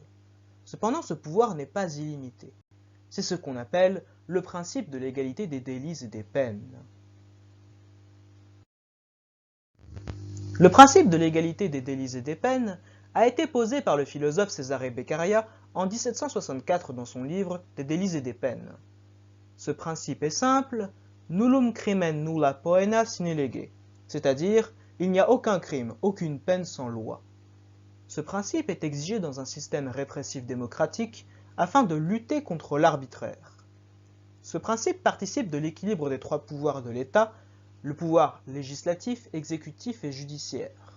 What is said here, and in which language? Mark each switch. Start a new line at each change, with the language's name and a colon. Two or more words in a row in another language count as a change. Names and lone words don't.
French: Cependant, ce pouvoir n'est pas illimité. C'est ce qu'on appelle le principe de l'égalité des délits et des peines. Le principe de l'égalité des délits et des peines a été posé par le philosophe Cesare Beccaria en 1764 dans son livre Des délits et des peines. Ce principe est simple,
Latin: nullum crimen nulla poena sine lege,
French: c'est-à-dire il n'y a aucun crime, aucune peine sans loi. Ce principe est exigé dans un système répressif démocratique afin de lutter contre l'arbitraire. Ce principe participe de l'équilibre des trois pouvoirs de l'État, le pouvoir législatif, exécutif et judiciaire.